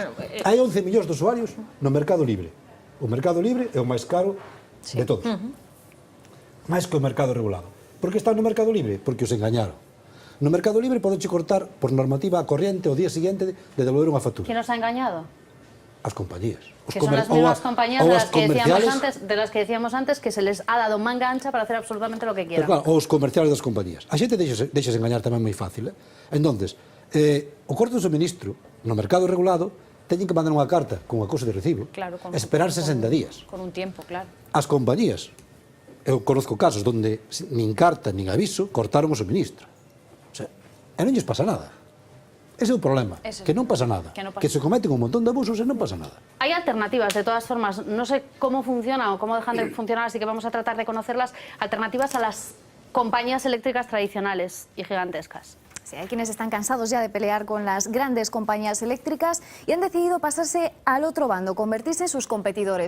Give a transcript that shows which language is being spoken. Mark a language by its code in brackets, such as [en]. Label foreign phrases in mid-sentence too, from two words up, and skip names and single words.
[gl] Hai 11 millóns de usuarios no mercado libre. O mercado libre é o máis caro de todos. Máis que o mercado regulado. Por que está no mercado libre? Porque os engañaron. No mercado libre podenche cortar por normativa a corriente o día seguinte de devolver unha factura. [es] ¿Quién nos ha engañado? [gl] As compañías. [es] Que son las mismas compañías de las que decíamos antes que se les ha dado manga ancha para hacer absolutamente lo que quieran. [gl] Pero claro, os comerciales das compañías. A xente deixas engañar tamén moi fácil. Entonces, o corte do suministro no mercado regulado teñen que mandar unha carta con acuso de recibo, Claro, esperar 60 días. [es] Con un tiempo, claro. [gl] As compañías, eu conozco casos onde nin carta nin aviso cortaron o suministro. [es] O sea, [gl] e non lles pasa nada. Ese é o problema, que non pasa nada. Que se cometen un montón de abusos e non pasa nada. [es] Hay alternativas, de todas formas. No sé cómo funcionan o cómo dejan de funcionar, así que vamos a tratar de conocerlas. Alternativas a las compañías eléctricas tradicionales y gigantescas. Sí, hay quienes están cansados ya de pelear con las grandes compañías eléctricas y han decidido pasarse al otro bando, convertirse en sus competidores.